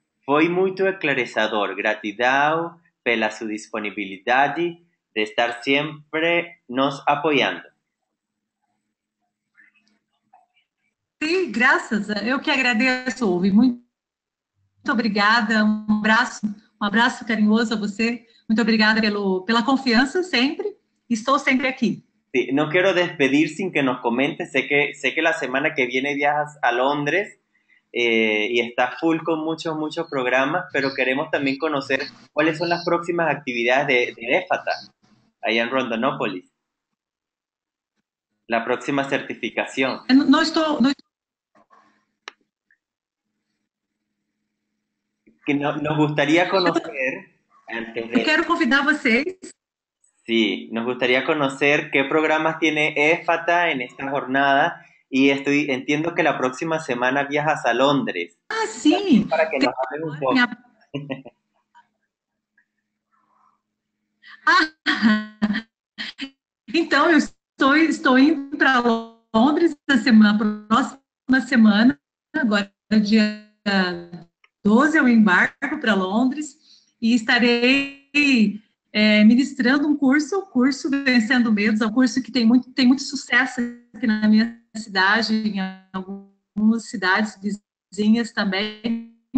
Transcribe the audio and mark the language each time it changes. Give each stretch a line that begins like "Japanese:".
Portuguese: Foi muito esclarecedor. Gratidão pela sua disponibilidade de estar sempre nos apoiando. Sim, graças. Eu que agradeço, Ouvi. Muito obrigada. Um abraço carinhoso a você. Muito obrigada pela confiança sempre. Estou sempre aqui.
Spanish: Sí, no quiero despedir sin que nos comentes. Sé que la semana que viene viajas a Londres y estás full con muchos programas, pero queremos también conocer cuáles son las próximas actividades de EFATA, allá en Rondonópolis. La próxima certificación.
Portuguese: Não estou...
Spanish: Que nos gustaría conocer...
Portuguese: Eu quero convidar vocês.
Spanish: Sí, nos gustaría conocer qué programas tiene EFATA en esta jornada y entiendo que la próxima semana viajas a Londres.
Portuguese: Ah, sim.
Spanish: Para que nos hables un poco.
Portuguese: Então, eu estou indo para Londres na próxima semana, agora dia 12 eu embarco para Londres e estarei ministrando um curso Vencendo Medos, é um curso que tem muito sucesso aqui na minha cidade, em algumas cidades vizinhas também.